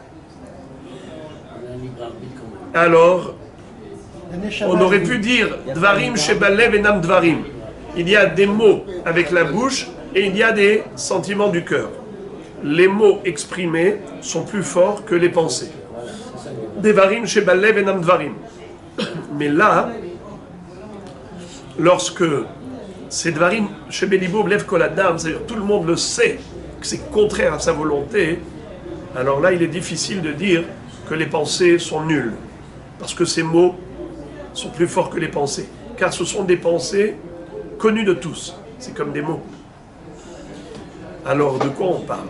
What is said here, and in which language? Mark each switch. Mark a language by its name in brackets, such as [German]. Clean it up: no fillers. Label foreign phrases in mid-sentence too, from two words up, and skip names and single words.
[French] Alors, on aurait pu dire [Hebrew] דברים שבלב אינם דברים. [French] Il y a des mots avec la bouche et il y a des sentiments du cœur. Les mots exprimés sont plus forts que les pensées. [Hebrew] דברים שבלב אינם דברים. [French] Mais là, lorsque c'est [Hebrew] דברים שבליבו לב כל אדם, [French] c'est-à-dire tout le monde le sait que c'est contraire à sa volonté, alors là il est difficile de dire que les pensées sont nulles. Parce que ces mots sont plus forts que les pensées. Car ce sont des pensées connues de tous. C'est comme des mots. Alors de quoi on parle?